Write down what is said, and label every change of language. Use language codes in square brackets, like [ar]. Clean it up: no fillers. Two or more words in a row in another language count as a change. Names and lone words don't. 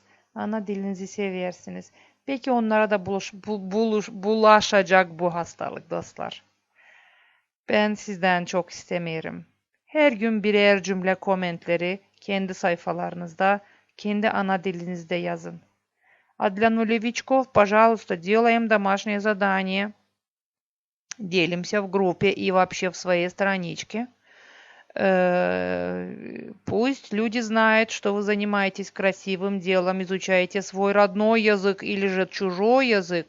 [gag] Ana dilinizi seversiniz. Peki onlara da bulaşacak bu hastalık dostlar. Ben sizden çok istemiyorum. Her gün birer cümle komentleri kendi sayfalarınızda, kendi ana dilinizde yazın. [ru] А для нулевичков, пожалуйста, делаем домашнее задание. Делимся в группе и вообще в своей страничке. Пусть люди знают, что вы занимаетесь красивым делом, изучаете свой родной язык или же чужой язык.